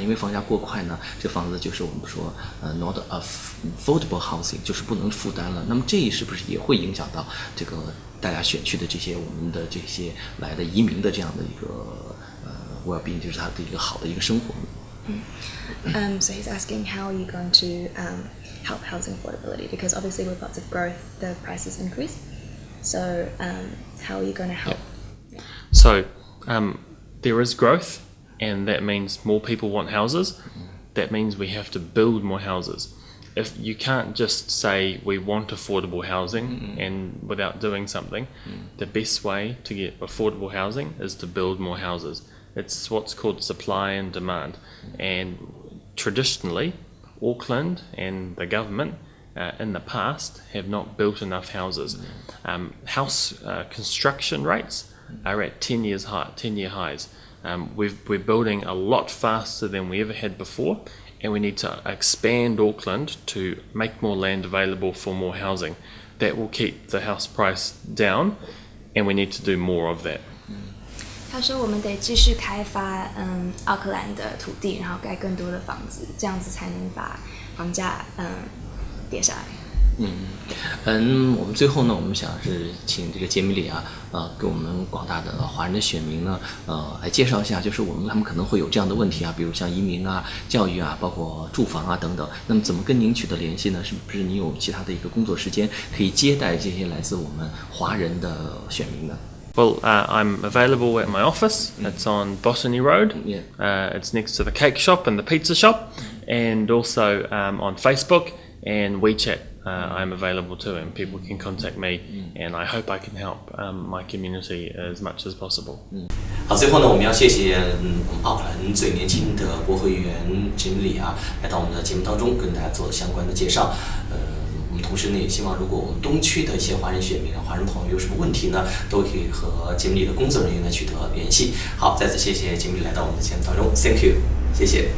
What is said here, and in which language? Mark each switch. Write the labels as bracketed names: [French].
[Chinese] 因为房价过快呢，这房子就是我们说 [English] not affordable housing， [Chinese] 就是不能负担了。那么这是不是也会影响到这个大家选区的这些我们的这些来的移民的这样的一个well-being， 就是他的一个好的一个生活？ [English] So he's asking how are you going to help housing affordability, because obviously with lots of growth the prices increase. So how are you going to help? So there is growth, and that means more people want houses. That means we have to build more houses. If you can't just say we want affordable housing and without doing something, the best way to get affordable housing is to build more houses. It's what's called supply and demand. And traditionally, Auckland and the government in the past have not built enough houses. House construction rates are at 10-year highs. We're building a lot faster than we ever had before, and we need to expand Auckland to make more land available for more housing. That will keep the house price down, and we need to do more of that. [Chinese] 他说我们得继续开发奥克兰的土地，然后盖更多的房子，这样子才能把房价跌下来。我们最后呢，我们想是请这个杰米里啊，给我们广大的华人的选民呢，来介绍一下，就是他们可能会有这样的问题啊，比如像移民啊、教育啊，包括住房啊等等。那么怎么跟您取得联系呢？是不是您有其他的一个工作时间可以接待这些来自我们华人的选民呢？ [English] Well, I'm available at my office. It's on Botany Road. Yeah. It's next to the cake shop and the pizza shop, and also on Facebook and WeChat. I'm available too, and people can contact me, and I hope I can help my community as much as possible. [Chinese] 好，最后呢，我们要谢谢我们奥克兰最年轻的国会议员金里啊，来到我们的节目当中，跟大家做相关的介绍。我们同时呢，也希望如果我们东区的一些华人选民、华人朋友有什么问题呢，都可以和节目里的工作人员来取得联系。好，再次谢谢节目里来到我们的节目当中 ， [English] Thank you， [Chinese] 谢谢